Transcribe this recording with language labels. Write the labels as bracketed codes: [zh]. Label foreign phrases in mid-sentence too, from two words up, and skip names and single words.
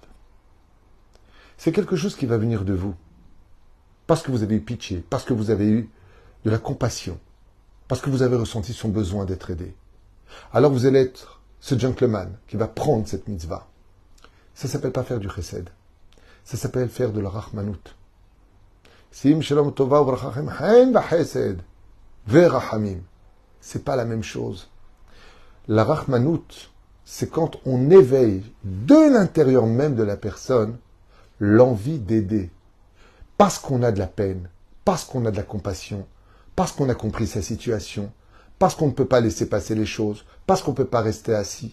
[fr] C'est quelque chose qui va venir de vous. Parce que vous avez eu pitié, parce que vous avez eu de la compassion, parce que vous avez ressenti son besoin d'être aidé. Alors vous allez être ce gentleman qui va prendre cette mitzvah. Ça ne s'appelle pas faire du chesed. Ça s'appelle faire de la rachmanout. [he] שים שלום טובה וברכה חן וחסד ורחמים. [fr] c'est pas la même chose. La Rahmanout, c'est quand on éveille de l'intérieur même de la personne l'envie d'aider. Parce qu'on a de la peine, parce qu'on a de la compassion, parce qu'on a compris sa situation, parce qu'on ne peut pas laisser passer les choses, parce qu'on ne peut pas rester assis.